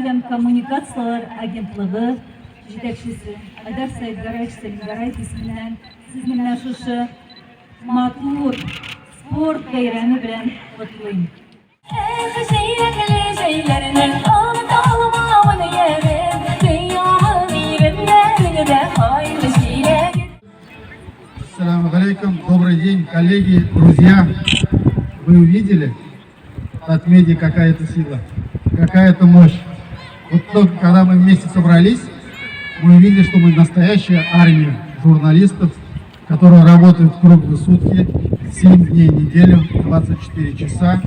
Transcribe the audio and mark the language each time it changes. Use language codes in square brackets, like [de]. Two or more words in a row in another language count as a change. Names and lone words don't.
[tt] коммуникациялар агентлыгы җитәкчесе Айдар Сәйдгараевич исеменнән сезне менә шушы матур спорт бәйрәме белән котлыйм. [ar] السلام عليكم, [ru] добрый день, коллеги, друзья. Вы увидели от медиа какая-то сила, какая-то мощь. Вот только когда мы вместе собрались, мы увидели, что мы настоящая армия журналистов, которые работают круглые сутки, 7 дней в неделю, 24 часа.